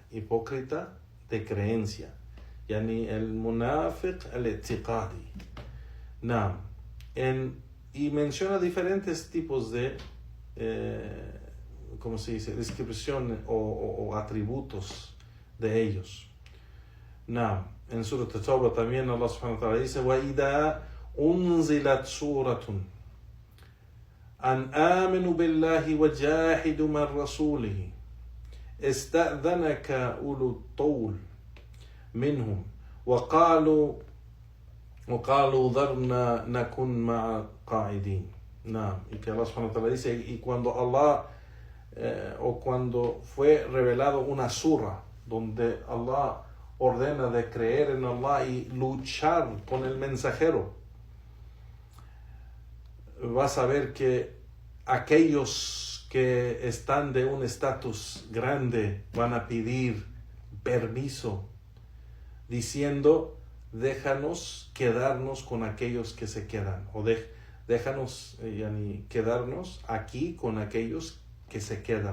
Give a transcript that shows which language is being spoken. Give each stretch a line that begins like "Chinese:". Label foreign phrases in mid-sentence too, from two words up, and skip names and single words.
Spanish: Hipócrita de creencia,
Arabic: يعني المنافق الاعتقادي.
Spanish: Y menciona diferentes tipos de ¿cómo se dice? Descripción o atributos de ellos. En Surat At-Tawbah también
Arabic: الله سبحانه وتعالى dice: وَإِذَا أُنزِلَتْ سُورَةٌ أَنْ آمِنُوا بِاللَّهِ وَجَاهِدُوا مَعَ رَسُولِهِ اسْتَأْذَنَكَ أُولُو الطَّوْلِ مِنْهُمْ وقالوا ذرنا نكن مع قاعدين.
Spanish: Y que
Arabic: الله سبحانه وتعالى
Spanish: dice, y cuando Allah o cuando fue revelado una surah donde Allah ordena de creer en Allah y luchar con el mensajero, vas a ver que aquellos que están de un estatus grande van a pedir permiso diciendo: déjanos quedarnos con aquellos que se quedan, o déjanos quedarnos aquí con aquellos que se quedan.